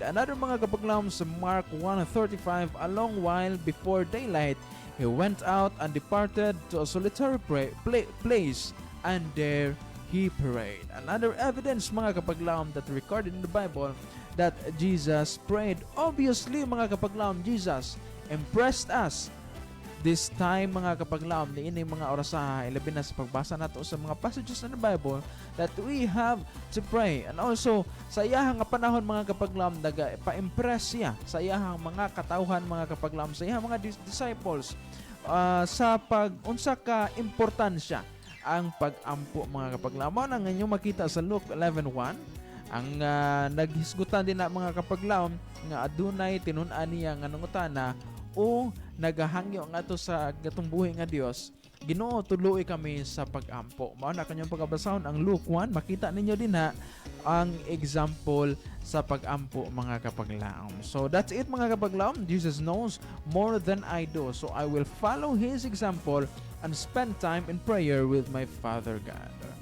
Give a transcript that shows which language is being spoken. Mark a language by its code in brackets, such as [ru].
[en] Another [ceb] mga kapaglam sa [en] Mark 1:35, a long while before daylight, he went out and departed to a solitary place, and there he prayed. Another evidence [ceb] mga kapaglam [en] that recorded in the Bible that Jesus prayed. Obviously mga kapaglam, Jesus impressed us this time mga kapaglaom [ceb] ni ining mga orasaha, ilabi na sa pagbasa nato sa [en] mga passages in the Bible that we have to pray. And also [ceb] sa iyahang panahon mga kapaglaom, nagpa-impress siya sa iyahang mga katawhan mga kapaglaom, sa iyahang mga disciples sa unsa ka importansya ang pag-ampo mga kapaglaom. Mao nang inyong makita sa Luke 11:1 ang naghisgutan din na mga kapaglaom nga adunay tinun-an niya nga nangutana o nagahangyo nga to sa gatong buhi nga Dios, Ginoo tuloy kami sa pag-ampo. Mao na kanyang pagabasahon ang Luke 1, makita ninyo din ha ang example sa pag-ampo mga kapaglaom. [en] So that's it [ceb] mga kapaglaom. [en] Jesus knows more than I do, so I will follow his example and spend time in prayer with my Father God.